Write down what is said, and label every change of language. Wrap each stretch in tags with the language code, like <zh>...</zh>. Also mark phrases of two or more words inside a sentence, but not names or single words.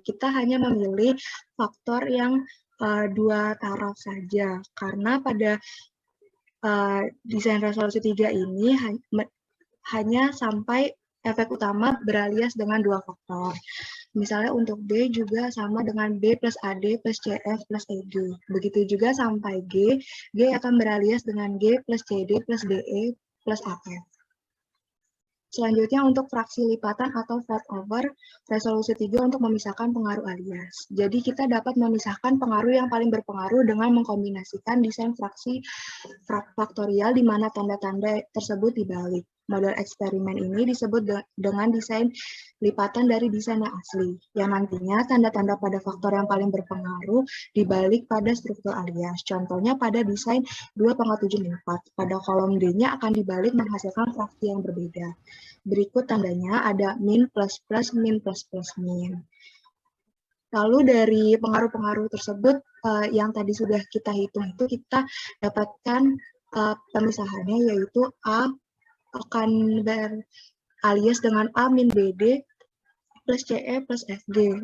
<id>Kita hanya memilih faktor yang 2 taraf saja, karena pada desain resolusi 3 ini hanya sampai efek utama beralias dengan 2 faktor. Misalnya untuk B juga sama dengan B plus AD plus CF plus EG. Begitu juga sampai G, G akan beralias dengan G plus CD plus DE plus AF. Selanjutnya untuk fraksi lipatan atau</id> <en>fold over</en> <id>resolusi 3 untuk memisahkan pengaruh alias. Jadi kita dapat memisahkan pengaruh yang paling berpengaruh dengan mengkombinasikan desain fraksi faktorial di mana tanda-tanda tersebut dibalik. Model eksperimen ini disebut dengan desain lipatan dari desain yang asli, yang nantinya tanda-tanda pada faktor yang paling berpengaruh dibalik pada struktur alias. Contohnya pada desain 2,74, pada kolom D-nya akan dibalik menghasilkan fraksi yang berbeda. Berikut tandanya ada min plus plus, min plus plus, min. Lalu dari pengaruh-pengaruh tersebut yang tadi sudah kita hitung itu kita dapatkan pemisahannya yaitu A akan beralias dengan A min BD plus CE plus FG.</id>